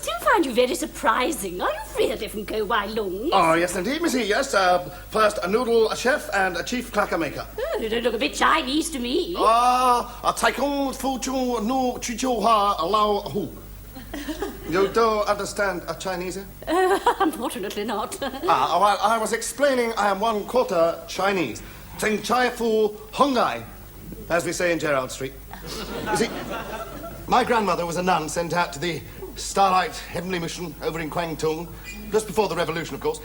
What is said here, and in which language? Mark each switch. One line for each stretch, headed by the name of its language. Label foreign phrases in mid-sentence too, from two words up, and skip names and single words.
English: find you very surprising. Are you really from Ko Wai Lung? Oh, yes, indeed, Missy, yes. First, a noodle chef and a chief clacker maker. Oh, you don't look a bit Chinese to me. A taikong fu chu nu chu chu ha lao hu. You don't understand a Chinese? Unfortunately not. Well, I was explaining I am 1/4 Chinese. Ting chai fu hungai, as we say in Gerrard Street. You see, my grandmother was a nun sent out to the Starlight Heavenly Mission over in Kwangtung, just before the revolution, of course.